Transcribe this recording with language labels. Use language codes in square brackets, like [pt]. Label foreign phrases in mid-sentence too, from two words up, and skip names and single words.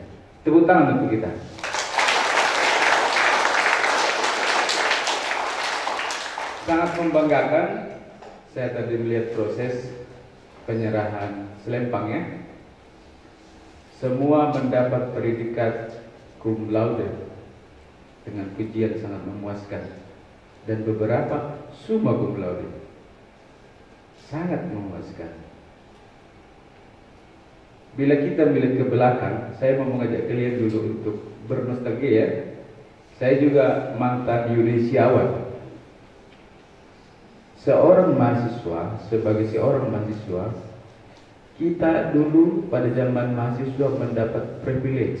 [id] Tepuk tangan untuk kita. Sangat membanggakan. Saya tadi melihat proses penyerahan selempangnya. Semua mendapat predikat [la] cum laude [id] dengan pujian sangat memuaskan, dan beberapa [la] summa cum laude, [id] sangat memuaskan. Bila kita melihat ke belakang, saya mau mengajak kalian dulu untuk bernostalgia ya. Saya juga mantan yudisiawan. Seorang mahasiswa, sebagai seorang mahasiswa, kita dulu pada zaman mahasiswa mendapat privilege.